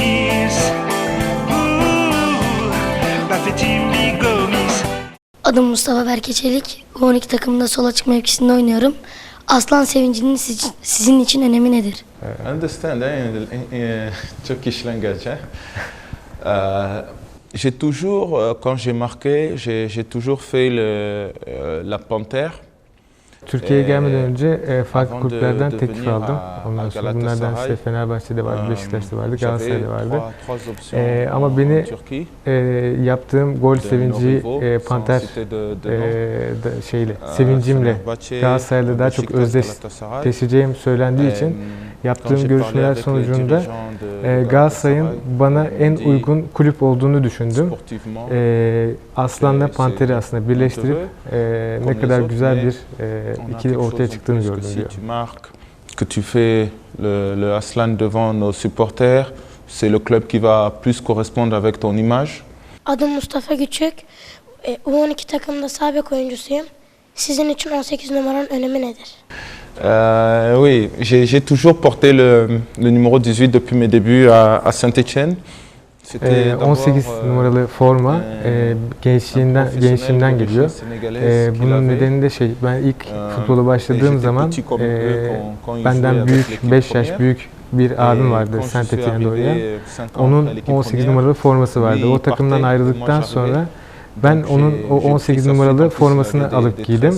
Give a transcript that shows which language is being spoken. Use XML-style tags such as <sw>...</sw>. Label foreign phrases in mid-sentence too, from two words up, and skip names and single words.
<tr>Bafé Timbi Gomis. Adım Mustafa Berke Çelik. U12 takımında sol açık mevkisinde oynuyorum. Aslan sevincinin sizin için önemi nedir? understand, çok işlengeç.</tr> <fr>J'ai toujours, quand j'ai marqué, j'ai toujours fait la panthère.</fr> <tr>Türkiye'ye gelmeden önce farklı kulüplerden teklif aldım. Ondan sonra bunlardan işte Fenerbahçe'de vardı, Beşiktaş'ta vardı, Galatasaray'da vardı. Ama beni yaptığım gol sevinci Panter sevincimle Galatasaray'la daha çok özdeşleşeceğim söylendiği için yaptığım görüşmeler sonucunda Galatasaray'ın bana en uygun kulüp olduğunu düşündüm. Aslan'la Panter'i aslında birleştirip ne kadar güzel bir ikili ortaya çıktığını gördüm diyor.</tr> <fr>Que tu fais le Aslan devant nos supporters, c'est le club qui va plus correspondre avec ton image.</fr> <tr>Adım Mustafa Küçük. U12 takımında sağ bek oyuncusuyum. Sizin için 18 numaranın önemi nedir?</tr> <fr>Oui, j'ai toujours porté le numéro 18 depuis mes débuts à Saint-Étienne.</fr> <tr>18 numaralı forma gençliğimden geliyor. Bunun nedeni de ben ilk futbola başladığım zaman benden büyük, 5 yaş büyük bir abim vardı Saint-Étienne'de oynayan. Onun 18 numaralı forması vardı. O takımdan ayrıldıktan sonra ben onun o 18 numaralı formasını alıp giydim.</tr>